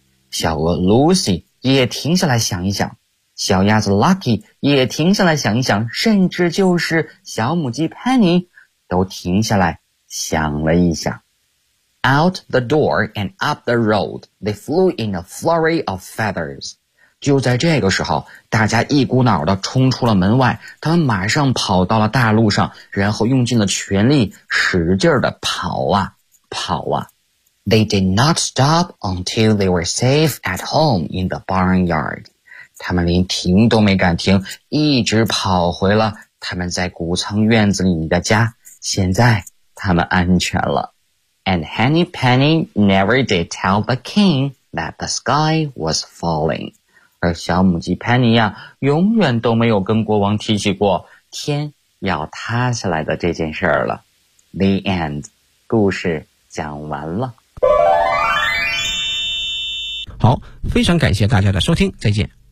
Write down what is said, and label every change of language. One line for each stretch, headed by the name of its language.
Chinese: 小鹅 Lucy 也停下来想一想。小鸭子 Lucky 也停下来想一想，甚至就是小母鸡 Penny 都停下来想了一想。
English: Out the door and up the road, they flew in a flurry of feathers.
Chinese: 就在这个时候，大家一股脑地冲出了门外，他们马上跑到了大路上，然后用尽了全力使劲地跑啊跑啊。
English: They did not stop until they were safe at home in the barnyard.
Chinese: 他们连停都没敢停，一直跑回了他们在谷仓院子里的家，现在他们安全了。
English: And Henny Penny never did tell the king that the sky was falling.
Chinese: 而小母鸡 Penny 呀，永远都没有跟国王提起过天要塌下来的这件事儿了。
English: The end.
Chinese: 故事讲完了。好，非常感谢大家的收听，再见。